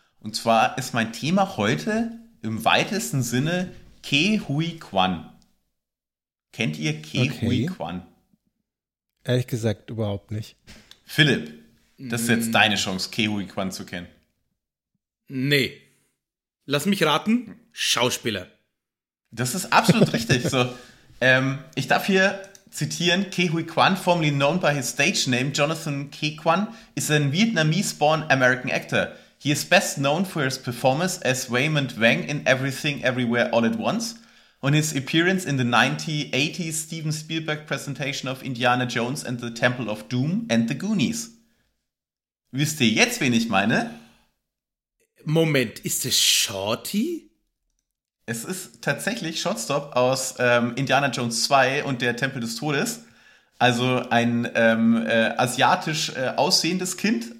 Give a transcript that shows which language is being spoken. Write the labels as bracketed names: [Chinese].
[German] Und zwar ist mein Thema heute im weitesten Sinne Ke Huy Quan. Kennt ihr Ke Huy Quan? Ehrlich gesagt, überhaupt nicht. Philipp, das ist jetzt deine Chance, Ke Huy Quan zu kennen. Nee. Lass mich raten, Schauspieler. Das ist absolut richtig. So, ich darf hier zitieren, [English] Ke Huy Quan, formerly known by his stage name Jonathan Ke Quan, is a Vietnamese-born American actor. He is best known for his performance as Raymond Wang in Everything Everywhere All at Once and his appearance in the 1980s Steven Spielberg presentation of Indiana Jones and the Temple of Doom and the Goonies. [German] Wisst ihr jetzt, wen ich meine? Moment, ist es Shorty? Es ist tatsächlich Shortstop aus Indiana Jones 2 und der Tempel des Todes. Also ein asiatisch aussehendes Kind.